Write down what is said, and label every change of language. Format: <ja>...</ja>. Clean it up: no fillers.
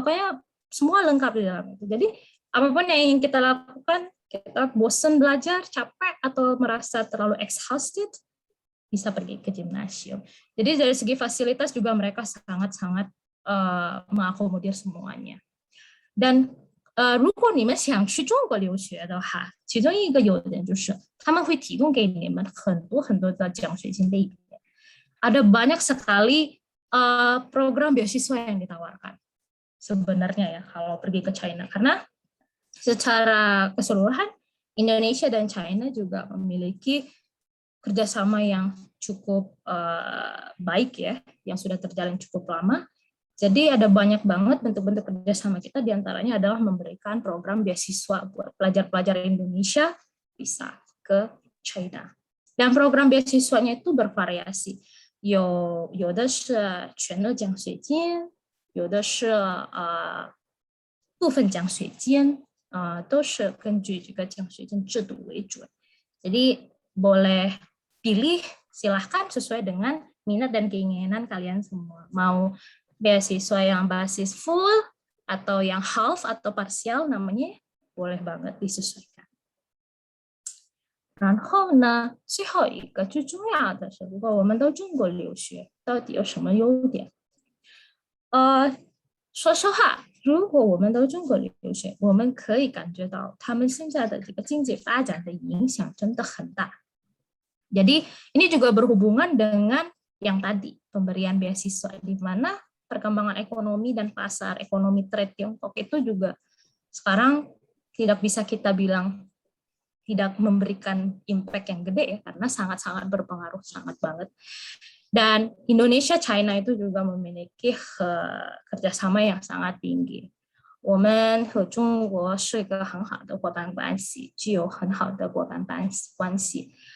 <id>Pokoknya semua lengkap di dalam itu. Jadi apapun yang ingin kita lakukan, kita bosan belajar, capek atau merasa terlalu exhausted, bisa pergi ke gimnasium. Jadi dari segi fasilitas juga mereka sangat-sangat mengakomodir semuanya.</id> <zh>但如果你们想去中国留学的话，其中一个优点就是他们会提供给你们很多很多的奖学金类别。</zh> <id>Ada banyak sekali program beasiswa yang ditawarkan sebenarnya ya kalau pergi ke China, karena secara keseluruhan Indonesia dan China juga memiliki kerjasama yang cukup baik ya, yang sudah terjalin cukup lama. Jadi ada banyak banget bentuk-bentuk kerjasama kita, diantaranya adalah memberikan program beasiswa buat pelajar-pelajar Indonesia bisa ke China. Dan program beasiswanya itu bervariasi.</id> <zh>有的是全额奖学金，有的是部分奖学金，都是根据这个奖学金制度为准。</zh> <id>Jadi boleh pilih, silahkan sesuai dengan minat dan keinginan kalian semua. Mau beasiswa yang basis full atau yang half atau parsial namanya, boleh banget disesuaikan.</id> <zh>然后呢，最后一个最重要的是，如果我们到中国留学，到底有什么优点？说实话，如果我们到中国留学，我们可以感觉到他们现在的这个经济发展的影响真的很大。</zh> <id>Jadi ini juga berhubungan dengan yang tadi, pemberian beasiswa, di mana perkembangan ekonomi dan pasar ekonomi trade Tiongkok itu juga sekarang tidak bisa kita bilang tidak memberikan impact yang gede ya, karena sangat-sangat berpengaruh, sangat banget. Dan Indonesia, China itu juga memiliki kerjasama yang sangat tinggi.</id> <zh>我们和中国是一个很好的伙伴关系，具有很好的伙伴关系。</zh>